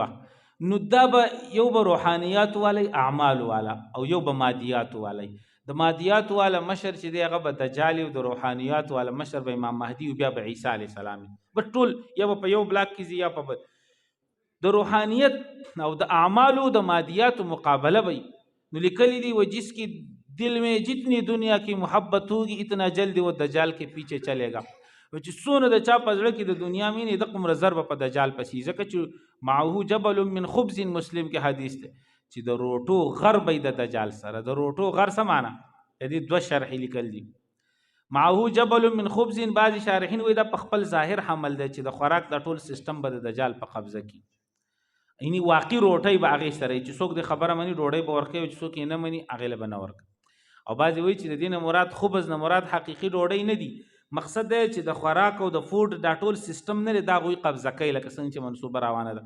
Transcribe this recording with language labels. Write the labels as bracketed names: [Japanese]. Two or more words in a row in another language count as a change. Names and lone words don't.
[Pashto] نو دا به یو به روحانیات والی اعمال والا او یو به مادیات والی. د مادیات والا مشر چې دی هغه به دجال او د روحانیات والا مشر به امام مهدی او بیا به عیسی [Arabic] علیه السلام. [Pashto] به ټول یا په یو بلاک کې یا په د روحانیت او د اعمال او د مادیات مقابله وي. نو لیکلی دی و [Urdu] جس کی دل میں جتنی دنیا کی محبت ہوگی اتنا جلدی وہ دجال کے پیچھے چلے گا. [Pashto] چې څونه د چا په زړه کې د دنیا مینې د قمر ضرب په دجال پسې ځکه چې [Arabic] معه جبل من خبز [Pashto] مسلم کې حدیث دی چې د روټو غر به د دجال سره د روټو غر څه معنا دې 2 شرح لیکل دي. [Arabic] معه جبل من خبز [Pashto] بعض شارحین وایي دا په خپل ظاهر حمل دی چې د خوراک د ټول سیستم به د دجال په قبضه کې. یعنی واقعي روټۍ به هغې سره چې څوک د خبره مني ډوډۍ به ورکوي چې څوک یې نه مني هغې له به نه ورکوي. او بعضې وایي چې د دې نه مراد خبز نه مراد حقیقي ډوډۍ نه دي. مقصد دی چې د خوراک او د فوډ دا ټول سیستم نه دی دا هغوی قبضه کوي لکه څنګه چې منصوبه روانه ده.